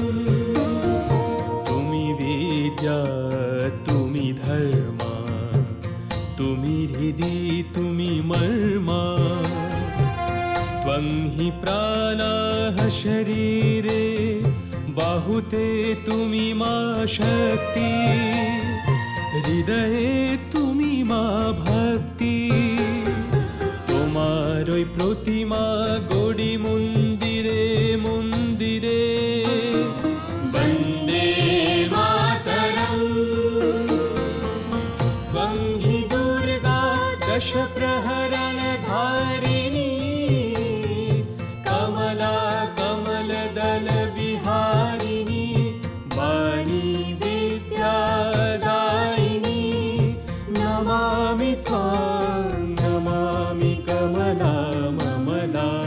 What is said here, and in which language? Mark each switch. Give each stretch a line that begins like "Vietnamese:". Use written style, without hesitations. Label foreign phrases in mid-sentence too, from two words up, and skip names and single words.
Bangla: তুমি বিদ্যা তুমি ধর্ম তুমি হৃদি তুমি মর্ম
Sanskrit: त्वं हि प्राणाः शरीरे
Bangla: বাহুতে তুমি মা শক্তি হৃদয়ে তুমি মা ভক্তি তোমারই প্রতিমা গড়ি মন্দিরে মন্দিরে
Sanskrit: বন্দে মাতরম ত্বং হি দুর্গা দশ প্রহরণ ধারিণী কমলা কমল দল বিহারিণী বাণী বিদ্যাদায়িনী নমামি ত্বং नमामि कमला ममला